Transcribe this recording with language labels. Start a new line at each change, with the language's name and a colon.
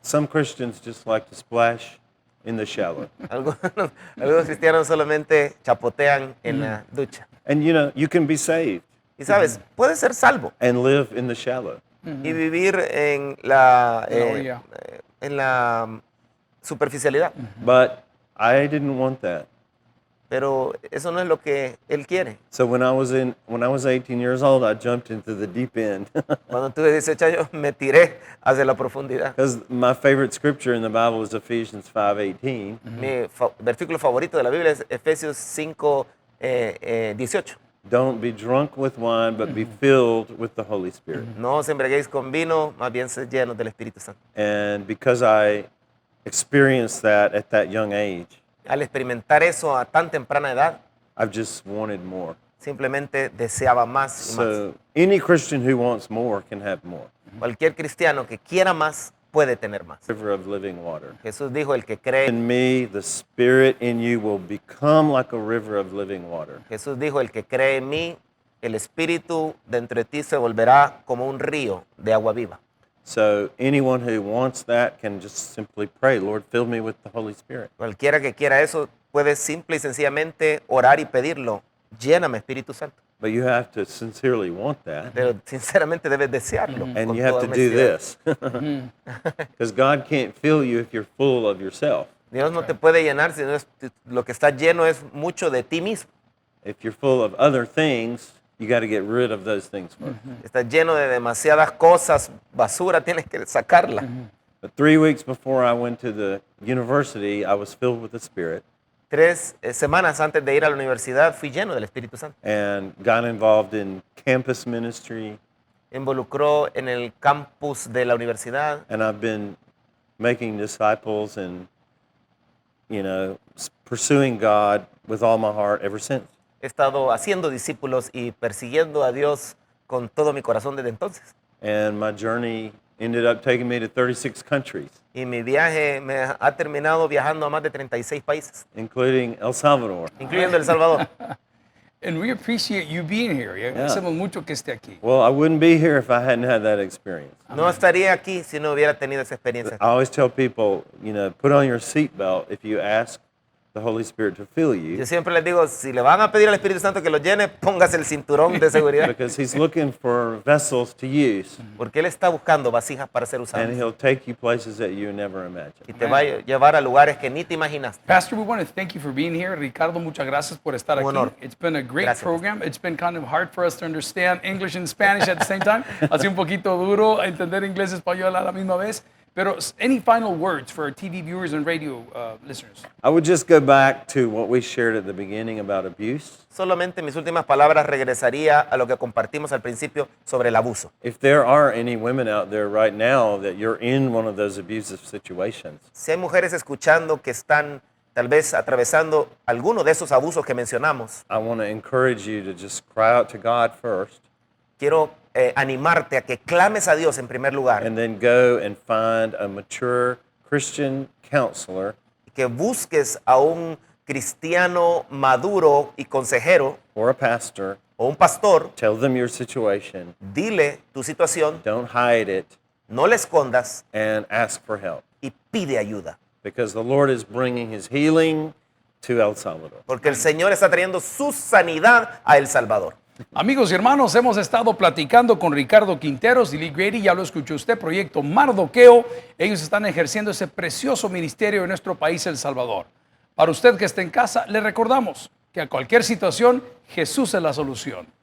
English: Some Christians just like to splash in the shower.
Spanish: Algunos cristianos solamente chapotean en la ducha.
English: And you know, you can be saved
Spanish: Y sabes, puedes ser salvo
English: and live in the shallow.
Spanish: y vivir en la, orilla. en la superficialidad.
English: But I didn't want that.
Spanish: Pero eso no es lo que Él quiere.
English: So when I was 18 years old, I jumped into the deep end.
Spanish: Cuando tuve 18 años me tiré hacia la profundidad.
English: Because my favorite scripture in the Bible is Ephesians 5:18.
Spanish: Mi versículo favorito de la Biblia es Efesios 5, 18.
English: Don't be drunk with wine, but be filled with the Holy Spirit.
Spanish: No os embriaguéis con vino, más bien sed llenos del Espíritu Santo.
English: And because I experienced that at that young age,
Spanish: Al experimentar eso a tan temprana edad,
English: I've just wanted more.
Spanish: simplemente deseaba más y más.
English: So any Christian who wants more can have more.
Spanish: Cualquier cristiano que quiera más, puede tener más.
English: River of living water.
Spanish: Jesús dijo, el que cree,
English: In me, the Spirit in you will become like a river of living water.
Spanish: Jesús dijo, el que cree en mí, el Espíritu dentro de ti se volverá como un río de agua viva.
English: So anyone who wants that can just simply pray, Lord, fill me with the Holy Spirit.
Spanish: Cualquiera que quiera eso, puede simple y sencillamente orar y pedirlo, lléname Espíritu Santo.
English: But you have to sincerely want that.
Spanish: Pero sinceramente debes desearlo.
English: And
Spanish: con
English: you have
Spanish: toda
English: to do
Spanish: honestidad.
English: this. Because God can't fill you if you're full of yourself.
Spanish: Dios no te puede llenar si no es, lo que está lleno es mucho de ti mismo.
English: If you're full of other things, you got to get rid of those things first.
Spanish: Estás lleno de demasiadas cosas, basura, tienes que sacarla.
English: But 3 weeks before I went to the university, I was filled with the Spirit
Spanish: 3 semanas antes de ir a la universidad fui lleno del Espíritu Santo.
English: and got involved in campus ministry.
Spanish: Involucró en el campus de la universidad
English: And I've been making disciples and, you know, pursuing God with all my heart ever since.
Spanish: he estado haciendo discípulos y persiguiendo a Dios con todo mi corazón desde entonces.
English: And my journey ended up taking me to 36 countries,
Spanish: Y mi viaje me ha terminado viajando a más de 36 países,
English: including El Salvador.
Spanish: incluyendo El Salvador.
English: And we appreciate you being here.
Spanish: Y agradecemos mucho que esté aquí.
English: Well, I wouldn't be here if I hadn't had that experience.
Spanish: No estaría aquí si no hubiera tenido esa experiencia.
English: I always tell people, you know, put on your seatbelt if you ask the Holy Spirit to fill you,
Spanish: Yo siempre les digo, si le van a pedir al Espíritu Santo que lo llene, póngase el cinturón de seguridad,
English: because He's looking for vessels to use,
Spanish: porque Él está buscando vasijas para ser
English: and
Spanish: usadas
English: He'll take you places that you never
Spanish: y
English: imagined.
Spanish: te va a llevar a lugares que ni te imaginaste.
English: Pastor, we want to thank you for being here.
Spanish: Ricardo, muchas gracias por estar Un aquí. honor.
English: It's been a great
Spanish: Gracias.
English: program. It's been kind of hard for us to understand English and Spanish at the same time.
Spanish: Ha sido un poquito duro entender inglés y español a la misma vez. Pero
English: any final words for our TV viewers and radio listeners? I would just go back to what we shared at the beginning about abuse.
Spanish: Solamente mis últimas palabras regresaría a lo que compartimos al principio sobre el abuso.
English: If there are any women out there right now that you're in one of those abusive situations,
Spanish: Si hay mujeres escuchando que están tal vez atravesando alguno de esos abusos que mencionamos,
English: I want to encourage you to just cry out to God first
Spanish: quiero animarte a que clames a Dios en primer lugar
English: and then go and find a mature Christian counselor
Spanish: y que busques a un cristiano maduro y consejero
English: or a pastor.
Spanish: o un pastor.
English: Tell them your situation.
Spanish: Dile tu situación,
English: Don't hide it
Spanish: no le escondas
English: and ask for help,
Spanish: y pide ayuda,
English: because the Lord is bringing His healing to El Salvador.
Spanish: porque el Señor está trayendo su sanidad a El Salvador. Amigos y hermanos, hemos estado platicando con Ricardo Quinteros y Lee Grady, ya lo escuchó usted, Proyecto Mardoqueo. Ellos están ejerciendo ese precioso ministerio en nuestro país, El Salvador. Para usted que está en casa, le recordamos que a cualquier situación, Jesús es la solución.